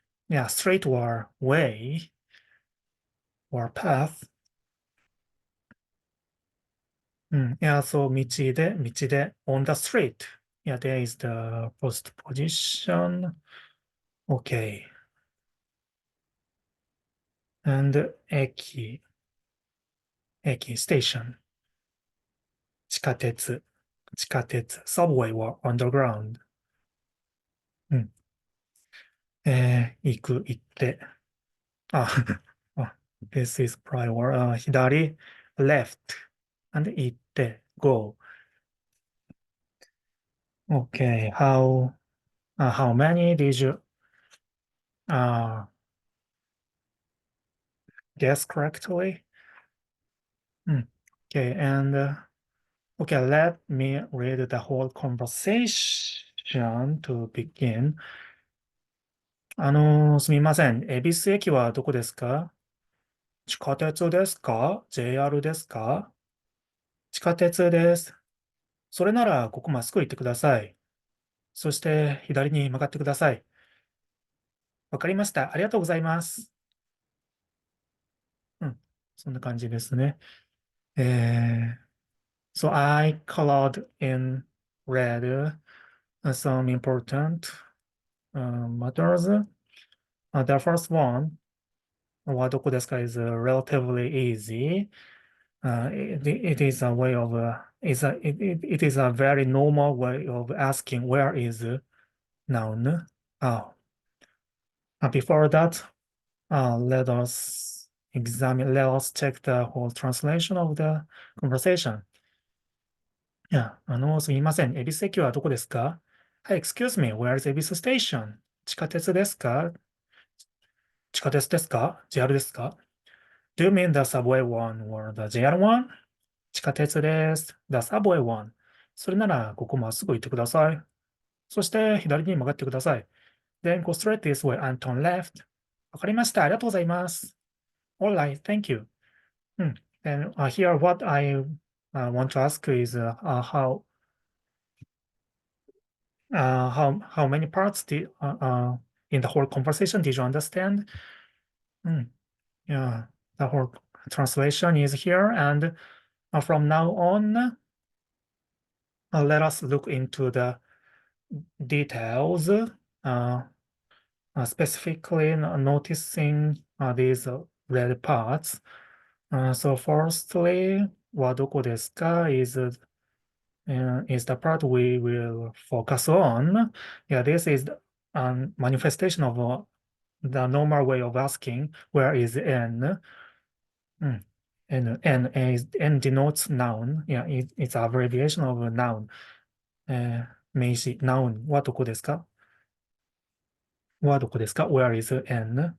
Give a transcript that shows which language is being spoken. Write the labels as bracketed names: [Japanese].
[English] Yeah, straight or way or path. Yeah, so 道で on the street. Yeah, there is the first position. Okay. And 駅 station. 地下鉄 subway or underground. [Japanese] 行って。あ、 [English] this is prior. 左 left. And 行って go. Okay, how many did you uh, guess correctly? Okay, and okay, let me read the whole conversation to begin. [Japanese] すみません。恵比寿駅はどこですか？地下鉄ですか？ JR ですか？地下鉄です。それならここまっすぐ行ってください。そして左に曲がってください。わかりました。ありがとうございます。そんな感じですね。 [English] So I colored in red some important matters. The first one, はどこですか is relatively easy. It is a way of it is a very normal way of asking where is noun. Before that, let us check the whole translation of the conversation. [Japanese] いや、すみません。恵比寿駅はどこですか？ [English] はい、excuse me, where is 恵比寿 station? [Japanese] 地下鉄ですか？地下鉄ですか？JR ですか？ [English] Do you mean the subway one or the JR one? [Japanese] 地下鉄です。 [English] The subway one. [Japanese] それなら、ここまっすぐ行ってください。そして、左に曲がってください。 [English] Then go straight this way and turn left. [Japanese] わかりました。ありがとうございます。 [English] Alright, thank you. And here what I want to ask is how many parts in the whole conversation did you understand? Yeah, the whole translation is here, and from now on, let us look into the details, specifically noticing these red parts. So firstly, はどこですか is the part we will focus on. Yeah, this is the manifestation of the normal way of asking, where is N? N denotes noun. Yeah, it's abbreviation of a noun. [Japanese] 名詞、noun はどこですか はどこですか ? [English] Where is N?